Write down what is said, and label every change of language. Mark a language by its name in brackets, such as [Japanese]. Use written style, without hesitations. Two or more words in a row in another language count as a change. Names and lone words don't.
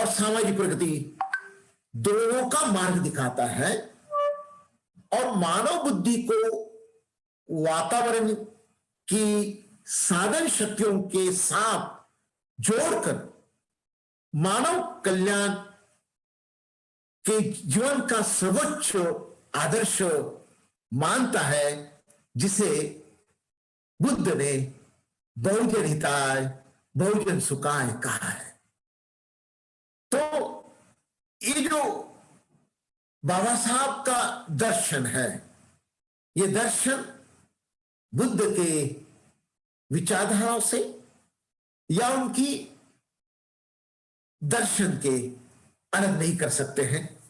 [Hindi] सामाजिक प्रगति दोनों का मार्ग दिखाता है और मानव बुद्धि को वातावरण की साधन शक्तियों के साथ जोड़कर मानव कल्याण के जीवन का सर्वोच्च आदर्श मानता है, जिसे बुद्ध ने [Pali] बहुजन हिताय बहुजन सुखाय [Hindi] कहा है। तो ये जो बाबा साहब का दर्शन है, ये दर्शन बुद्ध के विचारधाराओं से या उनकी दर्शन के अलग नहीं कर सकते हैं।